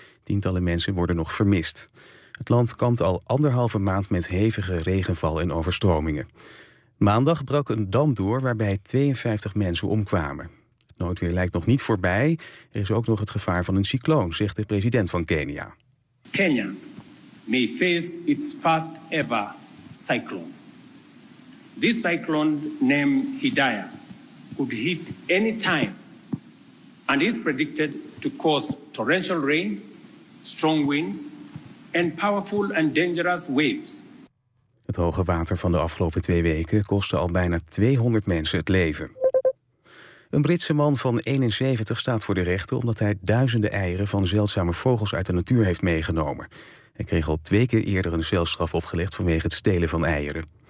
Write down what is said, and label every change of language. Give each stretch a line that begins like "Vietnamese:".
Dutch: Tientallen mensen worden nog vermist. Het land kampt al anderhalve maand met hevige regenval en overstromingen. Maandag brak een dam door waarbij 52 mensen omkwamen. Het noodweer lijkt nog niet voorbij. Er is ook nog het gevaar van een cycloon, zegt de president van Kenia.
English: Kenya may face its first ever cyclone. This cyclone named Hidaya could hit any time and is predicted to cause torrential rain, strong winds and powerful and dangerous waves.
Dutch: Het hoge water van de afgelopen twee weken kostte al bijna 200 mensen het leven. Een Britse man van 71 staat voor de rechter omdat hij duizenden eieren van zeldzame vogels uit de natuur heeft meegenomen. Hij kreeg al twee keer eerder een celstraf opgelegd vanwege het stelen van eieren.